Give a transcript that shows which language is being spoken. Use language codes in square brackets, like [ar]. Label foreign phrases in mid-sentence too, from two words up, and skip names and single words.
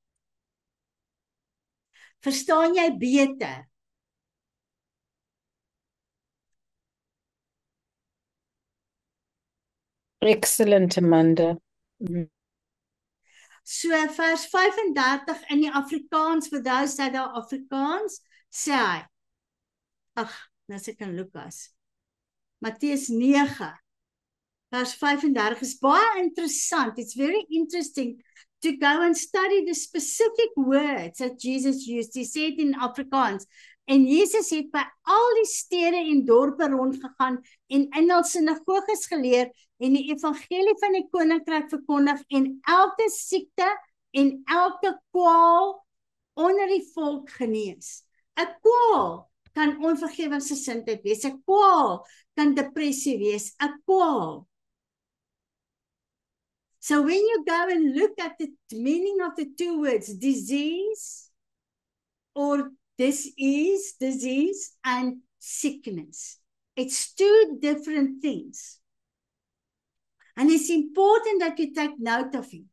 [af] Verstaan jy beter? [en] Excellent, Amanda. [af] So vers 35 in die Afrikaans, vir [en] those that are [af] Afrikaans, sê hy, nou is ek in Lukas, Matteus 9, vers 35 is baie interessant. [en] It's very interesting to go and study the specific words that Jesus used. He said in Afrikaans, [af] en Jesus het by al die stede en dorpe rondgegaan en in hul sinagoges geleer en die evangelie van die koninkryk verkondig en elke siekte en elke kwaal onder die volk genees. 'n Kwaal kan onvergewensgesindheid wees, 'n kwaal kan depressie wees, 'n kwaal. [en] So when you go and look at the meaning of the two words, disease or disease and sickness, it's two different things. And it's important that you take note of it.